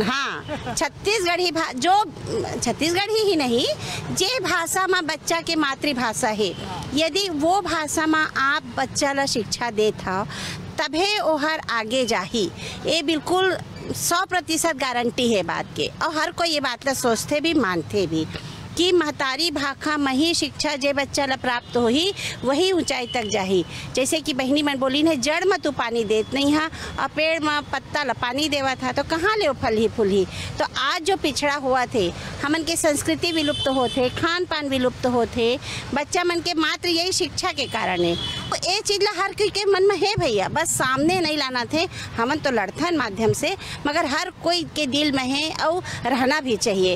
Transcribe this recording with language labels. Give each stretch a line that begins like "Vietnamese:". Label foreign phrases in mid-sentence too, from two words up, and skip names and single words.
Chhattisgarhi: हाँ, छत्तीसगढ़ी जो छत्तीसगढ़ी ही नहीं जे भाषा में बच्चा के मातृभाषा है यदि वो भाषा में आप बच्चा ला शिक्षा दे था तभे ओहर आगे जाही। ये बिल्कुल 100% गारंटी है बात के। और हर कोई ये बात ला सोचते भी मानते भी। कि महतारी भाखा मही शिक्षा जे बच्चा ला प्राप्त होही वही ऊंचाई तक जाही। जैसे कि बहनी मन बोली ने जड़ में तू पानी देत नहीं हा और पेड़ में पत्ता ला पानी देवा था तो कहाँ ले फल ही फूल ही। तो आज जो पिछड़ा हुआ थे हमन के संस्कृति विलुप्त होते, खान पान विलुप्त होते, बच्चा मन के मात्र यही शिक्षा के कारण है। तो ये चीज़ ला हर कोई के मन में है भैया, बस सामने नहीं लाना थे। हमन तो लड़थन माध्यम से, मगर हर कोई के दिल में है और रहना भी चाहिए।